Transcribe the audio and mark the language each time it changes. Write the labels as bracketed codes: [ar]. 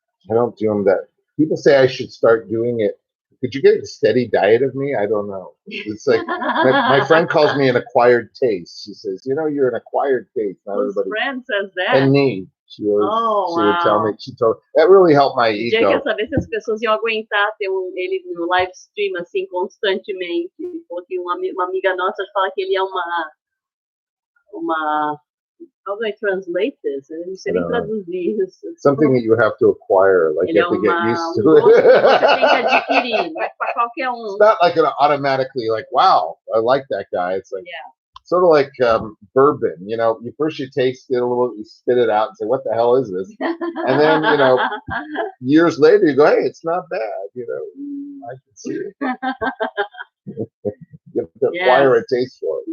[en] I don't do them that. People say I should start doing it. Could you get a steady diet of me? I don't know. It's like my friend calls me an acquired taste. She says, you're an acquired taste. Not Whose everybody. friend says that? And me. She would tell me. That really helped my ego. [pt] Quer saber se as pessoas iam aguentar ter ele no live stream assim constantemente. Porque uma amiga nossa fala que ele é uma [en] how do I translate this? [pt] Eu não sei nem traduzir isso. [en] Something that you have to acquire, like you have to get used to it. [pt] Você tem que adquirir, não é para qualquer um. [en] It's not like automatically like, wow, I like that guy. It's like sort of like bourbon, you first you taste it a little, you spit it out and say, what the hell is this? And then, years later you go, hey, it's not bad, I can see it. You have to acquire a taste for it.